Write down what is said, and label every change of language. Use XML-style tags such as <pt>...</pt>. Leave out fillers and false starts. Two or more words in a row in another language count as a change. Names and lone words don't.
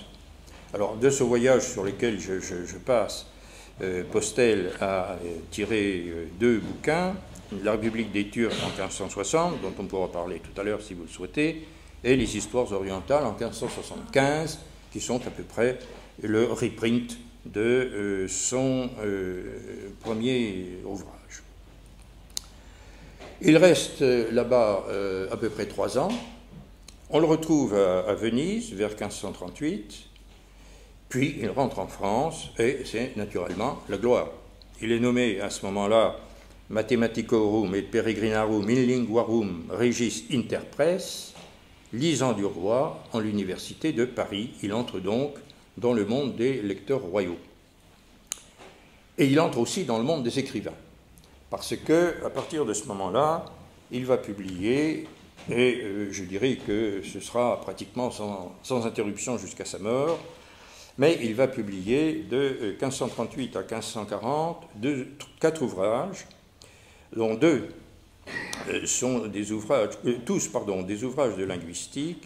<fr>Alors, de ce voyage sur lequel je passe, Postel a tiré deux bouquins, La République des Turcs en 1560, dont on pourra parler tout à l'heure si vous le souhaitez, et Les Histoires orientales en 1575, qui sont à peu près le reprint de son premier ouvrage. Il reste là-bas à peu près 3 ans. On le retrouve à Venise vers 1538, puis il rentre en France et c'est naturellement la gloire. Il est nommé à ce moment-là</fr> <la>Mathematicorum et Peregrinarum in linguarum regis interpres,</la> <fr>lisant du roi en l'université de Paris. Il entre donc dans le monde des lecteurs royaux. Et il entre aussi dans le monde des écrivains, parce qu'à partir de ce moment-là, il va publier, et je dirais que ce sera pratiquement sans interruption jusqu'à sa mort, mais il va publier de 1538 à 1540 4 ouvrages, dont 2 sont des ouvrages, tous des ouvrages de linguistique.</fr>